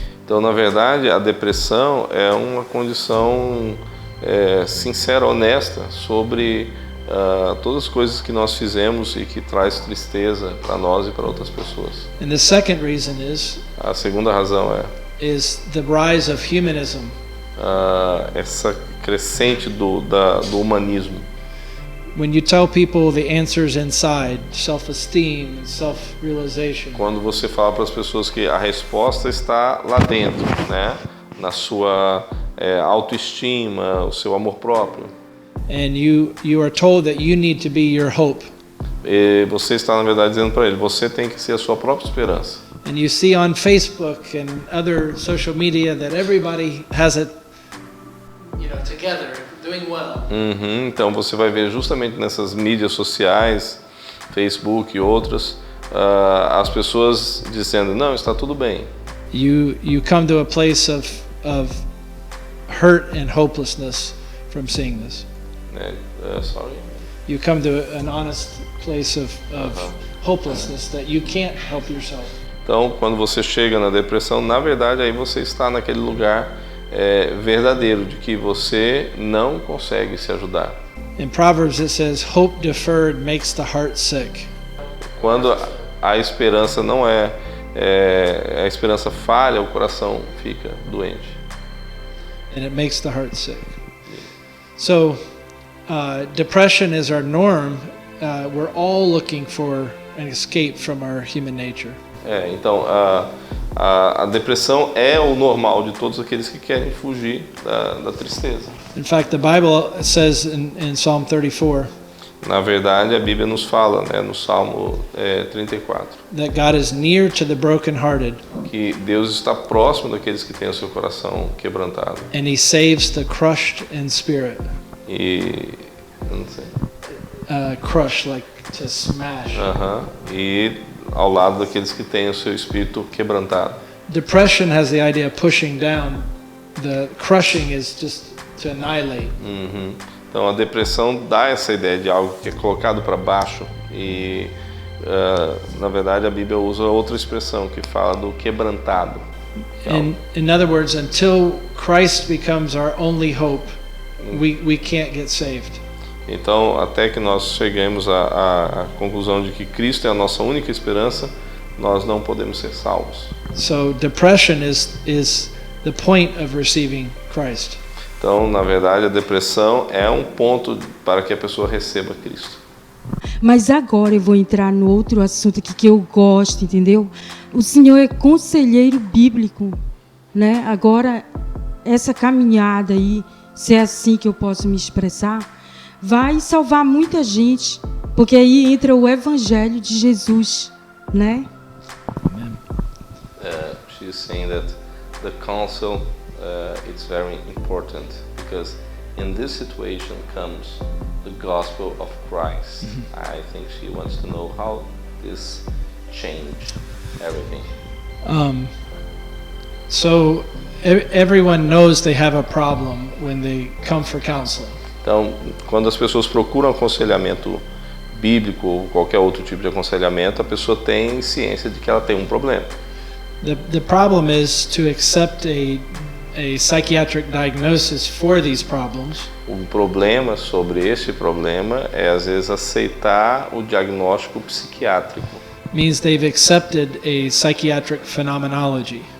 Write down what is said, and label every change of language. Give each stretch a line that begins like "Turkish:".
Portuguese: Então, na verdade, a depressão é uma condição sincera, honesta sobre todas as coisas que nós fizemos e que traz tristeza para nós e para outras pessoas.
English: And the second reason is
Portuguese: A segunda razão
English: is the rise of humanism.
Portuguese: essa crescente do humanismo.
English: When you tell people the answer's inside, self-esteem and self-realization.
Portuguese: Quando você fala para as pessoas que a resposta está lá dentro, né? na sua autoestima, o seu amor próprio.
English: And you are told that you need to be your hope.
Portuguese: E você está, na verdade, dizendo para ele, você tem que ser a sua própria esperança.
English: And you see on Facebook and other social media that everybody has it, together, doing well.
Portuguese: Então você vai ver justamente nessas mídias sociais, Facebook e outras, as pessoas dizendo, não, está tudo bem.
English: You come to a place of hurt and hopelessness from seeing this. Sorry. You come to an honest place of hopelessness that you can't help yourself.
Portuguese: Então, quando você chega na depressão, na verdade, aí você está naquele lugar verdadeiro de que você não consegue se ajudar.
English: In Proverbs it says, "Hope deferred makes the heart sick."
Portuguese: Quando a esperança não a esperança falha, o coração fica doente.
English: And it makes the heart sick. So, depression is our norm. We're all looking for an escape from our human nature.
Portuguese: Então, a depressão é o normal de todos aqueles que querem fugir da tristeza.
English: In fact, the Bible says in Psalm 34
Portuguese: Na verdade, a Bíblia nos fala, no Salmo 34,
English: that God is near to the brokenhearted,
Portuguese: que Deus está próximo daqueles que têm o seu coração quebrantado.
English: and He saves the crushed in spirit.
Portuguese: E eu não sei.
English: Crush, like to smash.
Portuguese: E ao lado daqueles que têm o seu espírito quebrantado.
English: Depression has the idea of pushing down. The crushing is just to annihilate.
Portuguese: Então a depressão dá essa ideia de algo que é colocado para baixo e na verdade a Bíblia usa outra expressão que fala do quebrantado.
English: In other words, until Christ becomes our only hope, we can't get saved.
Portuguese: Então, até que nós cheguemos à conclusão de que Cristo é a nossa única esperança, nós não podemos ser salvos.
English: So depression is the point of receiving Christ.
Portuguese: Então, na verdade, a depressão é um ponto para que a pessoa receba Cristo. Mas agora eu vou entrar no outro assunto aqui que eu gosto, entendeu? O senhor é conselheiro bíblico, né? Agora, essa caminhada aí, se é assim que eu posso me expressar, vai salvar muita gente, porque aí entra o Evangelho de Jesus, né?
English: She's saying that the counsel it's very important because in this situation comes the gospel of Christ. I think she wants to know how this changed everything. So everyone knows they have a problem when they come for counseling.
Portuguese: Então, quando as pessoas procuram aconselhamento bíblico ou qualquer outro tipo de aconselhamento, a pessoa tem ciência de que ela tem um problema.
English: The problem is to accept a psychiatric diagnosis for these problems.
Portuguese: O problema sobre esse problema é às vezes aceitar o diagnóstico psiquiátrico.
English: Means they've accepted a psychiatric phenomenology.